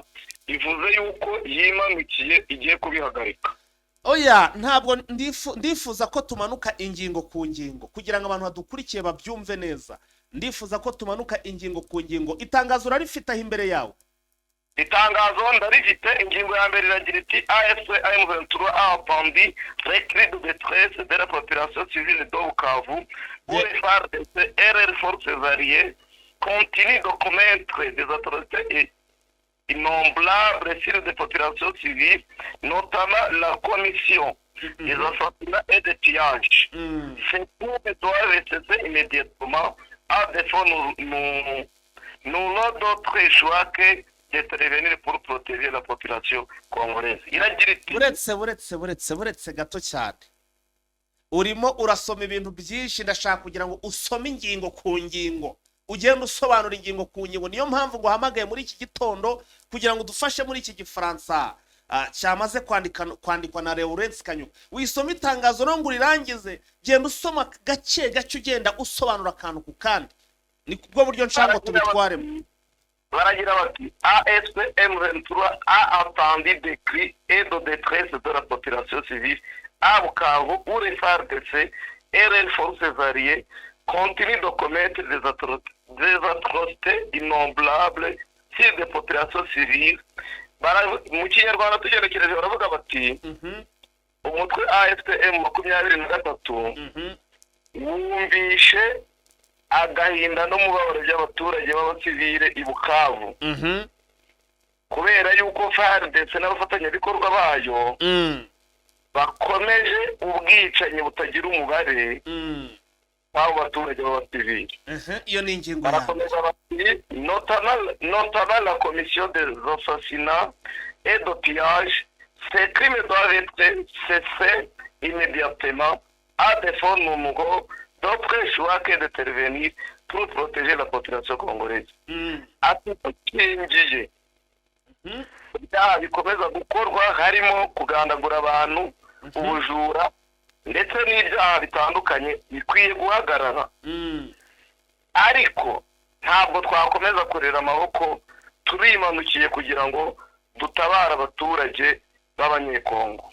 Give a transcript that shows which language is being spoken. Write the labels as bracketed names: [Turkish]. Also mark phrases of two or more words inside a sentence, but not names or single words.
[Kinyarwanda] Ivuze yuko yimanukiye igiye kubihagarika. Oya, ntabwo ndifuza ko tumanuka ingingo ku ngingo kugira ngo abantu badukurikiye babyumve neza. Ndifuza ko tumanuka ingingo ku ngingo. Itangazo rarifite aho imbere yawe? Itangazo ndarifite. Ingingo ya mbere iragira iti [French] AFC M23 a appelé les cris de détresse de la population civile de Bukavu pour les FARDC et leurs forces alliées continue de commettre des atrocités innombrables sur des populations civiles, notamment la commission des assassinats et des pillages. Ces coups doivent cesser immédiatement. À défaut, nous n'avons d'autre choix que d'intervenir pour protéger la population congolaise. [Kinyarwanda] Buretse gato cyane. Urimo urasoma ibintu byinshi, ndashaka kugira ngo usome ingingo ku ngingo, ugenda usobanura ingingo ku ngingo. Niyo mpamvu ngo hamagaye muri iki gitondo kugira ngo dufashe muri iki gifaransa cyamaze kwandikwa na Lawrence Kanyuka. Wisoma itangazo no ngo urirangize, genda usoma gake ugenda usobanura akantu ku kandi. Ni kubwo buryo nshaka ngo tubitwaremo. Baragira bati [French] AFC M23 a entendu des cris et de détresse de la population civile à Bukavu où les FARDC et les forces alliées continuent de commettre des atrocités innombrables sur des populations civiles. [Kinyarwanda] Mu Kinyarwanda tugerekereje baravuga bati umutwe AFC M23 wumvishe agahinda n'umubabaro by'abaturage b'abasivile i Bukavu, kubera yuko FARDC n'abafatanyabikorwa bayo bakomeje ubwicanyi butagira umubare abo baturage b'abasivile. Iyo ni ingingo barakomeza bati [French] notamment la commission des assassinats et de pillage, ces crimes doivent être cessés immédiatement. À défaut, nous n'avons d'autre choix que d'intervenir pour protéger la population congolaise. [Kinyarwanda] Ati tukinjiye ibyaha bikomeza gukorwa harimo kugandagura abantu, ubujura ndetse n'ibyaha bitandukanye bikwiye guhagarara. Ariko ntabwo twakomeza kurera amaboko, turimanukiye kugira ngo dutabara abaturage b'abanyekongo.